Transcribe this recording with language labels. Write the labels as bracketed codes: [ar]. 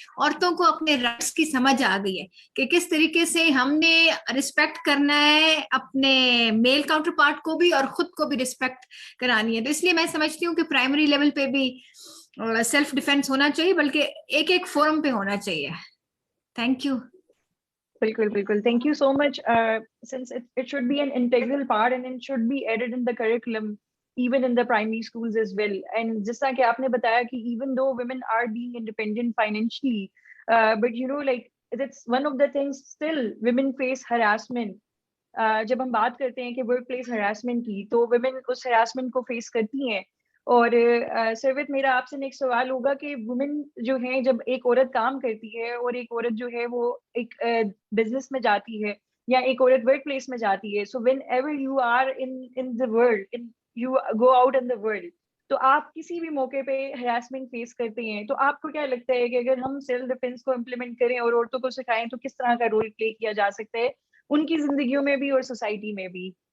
[ur] عورتوں کو اپنے رائٹس کی سمجھ آ گئی ہے کہ کس طریقے سے ہم نے رسپیکٹ کرنا ہے اپنے میل کاؤنٹر پارٹ کو بھی اور خود کو بھی رسپیکٹ کرانی ہے. تو اس لیے میں سمجھتی ہوں کہ پرائمری لیول پہ بھی سیلف ڈیفینس ہونا چاہیے, بلکہ ایک ایک فورم پہ ہونا چاہیے. [en] Thank you. [ur] بالکل بالکل [en] thank you so much. Since it should be an integral part and it should be added in the curriculum even in the primary schools as well. And [ur] جس طرح کہ آپ نے بتایا کہ [en] even though women are being independent financially, but you know like that's one of the things still women face harassment. [ur] جب ہم بات کرتے ہیں کہ ورک پلیس ہراسمنٹ کی تو ویمن اس ہراسمنٹ کو فیس کرتی ہیں. اور سروت میرا آپ سے نیکسٹ سوال ہوگا کہ وومن جو ہیں جب ایک عورت کام کرتی ہے اور ایک عورت جو ہے وہ ایک بزنس میں جاتی ہے یا ایک عورت ورک پلیس میں جاتی ہے, [en] so whenever you are in the world, [ur] you go out in the world, تو آپ کسی بھی موقع پہ ہراسمنٹ فیس کرتے ہیں, تو آپ کو کیا لگتا ہے کہ اگر ہم سیلف ڈیفینس کو امپلیمنٹ کریں اور عورتوں کو سکھائیں تو کس طرح کا رول پلے کیا جا سکتا ہے ان کی زندگیوں میں بھی اور سوسائٹی میں بھی؟